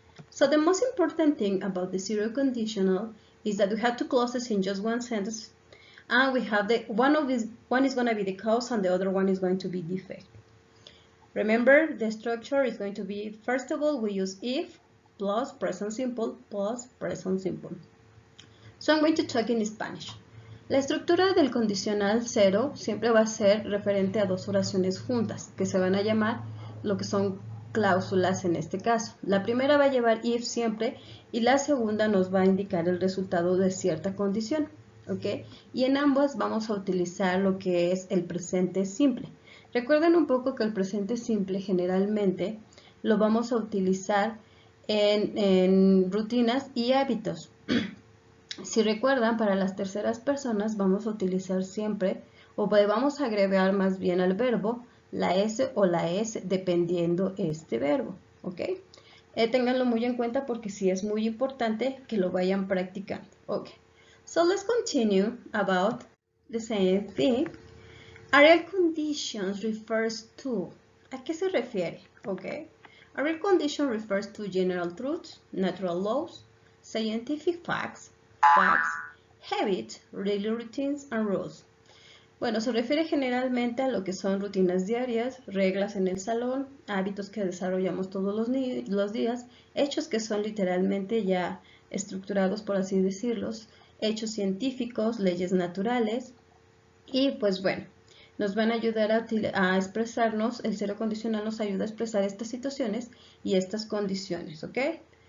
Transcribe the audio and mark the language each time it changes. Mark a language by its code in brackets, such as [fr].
[en] So the most important thing about the zero conditional is that we have two clauses in just one sentence, and we have one is going to be the cause and the other one is going to be the effect. Remember, the structure is going to be, first of all, we use if plus present simple plus present simple. So I'm going to talk in Spanish. [es] La estructura del condicional cero siempre va a ser referente a dos oraciones juntas, que se van a llamar lo que son cláusulas en este caso. La primera va a llevar if siempre y la segunda nos va a indicar el resultado de cierta condición. ¿Okay? Y en ambas vamos a utilizar lo que es el presente simple. Recuerden un poco que el presente simple generalmente lo vamos a utilizar en rutinas y hábitos. Si recuerdan, para las terceras personas vamos a utilizar siempre, o vamos a agregar más bien al verbo, la S o la S dependiendo este verbo. ¿Ok? Ténganlo muy en cuenta porque sí es muy importante que lo vayan practicando. Ok. [en] So let's continue about the same thing. A real conditions refers to. [es] ¿A qué se refiere? [en] Okay. A real condition refers to general truths, natural laws, scientific facts, habits, daily routines, and rules. [es] Bueno, se refiere generalmente a lo que son rutinas diarias, reglas en el salón, hábitos que desarrollamos todos los días, hechos que son literalmente ya estructurados, por así decirlos, hechos científicos, leyes naturales, y pues bueno, nos van a ayudar a expresarnos, el cero condicional nos ayuda a expresar estas situaciones y estas condiciones, ¿ok?